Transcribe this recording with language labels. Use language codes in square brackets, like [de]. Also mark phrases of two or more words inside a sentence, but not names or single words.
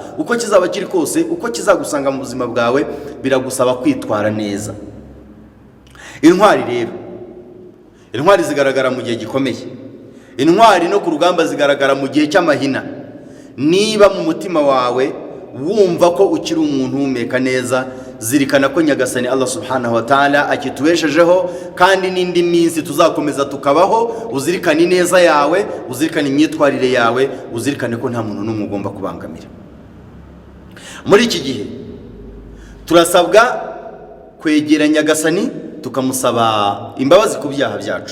[rw] Uko kizaba kiri kose, uko kizagusanga mu buzima bwawe, biragusaba kwitwara neza. Intwari rero, intwari zigaragara mu gihe gikomeye, intwari no ku rugamba zigaragara mu gihe cy'amahina. Niba mu mutima wawe wumva ko ukiri umuntu uhumeka neza, zirikana ko Nyagasani [ar] الله سبحانه وتعالى [rw] akitubeshejeho, kandi n'indi minsi tuzakomeza tukabaho. Uzirikane neza yawe, uzirikane imyitwarire yawe, uzirikane ko nta muntu n'umwe ugomba kubangamira. Muri iki gihe turasabwa kwegera Nyagasani, tukamusaba imbabazi ku byaha byacu.